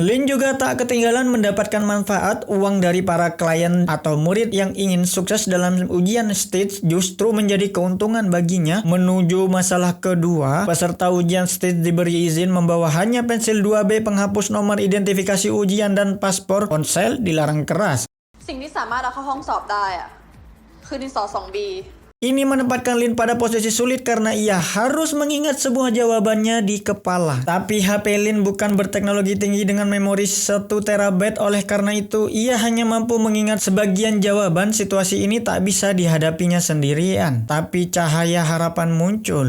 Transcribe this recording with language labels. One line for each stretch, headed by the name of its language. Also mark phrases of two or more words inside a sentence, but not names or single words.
Indonesian: Lin juga tak ketinggalan mendapatkan manfaat. Uang dari para klien atau murid yang ingin sukses dalam ujian STITCH justru menjadi keuntungan baginya. Menuju masalah kedua, peserta ujian STITCH diberi izin membawa hanya pensil 2B, penghapus nomor identifikasi ujian, dan paspor. Ponsel dilarang keras.
Thai: สิ่งที่สามารถเอาเข้าห้องสอบได้อะคือดินสอ 2B
Indonesian: Ini menempatkan Lin pada posisi sulit karena ia harus mengingat sebuah jawabannya di kepala. Tapi HP Lin bukan berteknologi tinggi dengan memori 1 TB, oleh karena itu ia hanya mampu mengingat sebagian jawaban. Situasi ini tak bisa dihadapinya sendirian. Tapi cahaya harapan muncul.